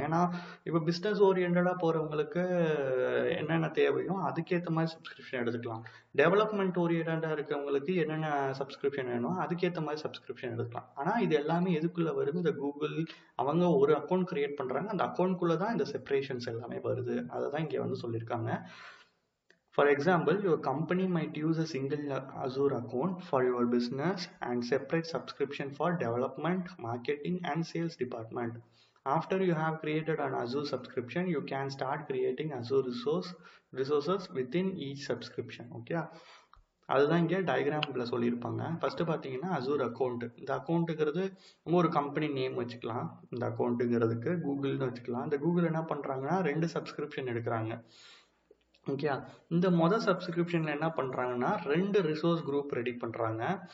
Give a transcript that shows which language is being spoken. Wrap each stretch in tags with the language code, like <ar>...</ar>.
<ta>ஏன்னா இப்போ பிஸ்னஸ் ஓரியன்டாக போகிறவங்களுக்கு என்னென்ன தேவையோ அதுக்கேற்ற மாதிரி சப்ஸ்கிரிப்ஷன் எடுத்துக்கலாம். டெவலப்மெண்ட் ஓரியன்டாக இருக்கவங்களுக்கு என்னென்ன சப்ஸ்கிரிப்ஷன் வேணும் அதுக்கேற்ற மாதிரி சப்ஸ்கிரிப்ஷன் எடுத்துக்கலாம். ஆனால் இது எல்லாமே எதுக்குள்ளே வருது, இந்த கூகுள் அவங்க ஒரு அக்கௌண்ட் க்ரியேட் பண்ணுறாங்க, அந்த அக்கௌண்ட்குள்ளே தான் இந்த செப்பரேஷன்ஸ் எல்லாமே வருது. அதை தான் இங்கே வந்து சொல்லியிருக்காங்க.</ta> <en>For example, your company might use a single Azure account for your business and separate subscription for development, marketing and sales department. After you have created an Azure subscription, you can start creating Azure resources within each subscription. Okay.</en> <ta>அதுதான் இங்கே டயக்ராமில் சொல்லியிருப்பாங்க. First பார்த்தீங்கன்னா Azure account. இந்த அக்கௌண்ட்டுங்கிறது ஒரு company name வச்சுக்கலாம். இந்த அக்கௌண்ட்டுங்கிறதுக்கு கூகுள்னு வச்சுக்கலாம். இந்த கூகுள் என்ன பண்ணுறாங்கன்னா 2 சப்ஸ்கிரிப்ஷன் எடுக்கிறாங்க. ஓகே, இந்த மொதல் சப்ஸ்கிரிப்ஷனில் என்ன பண்ணுறாங்கன்னா 2 ரிசோர்ஸ் குரூப் ரெடி பண்ணுறாங்க.</ta>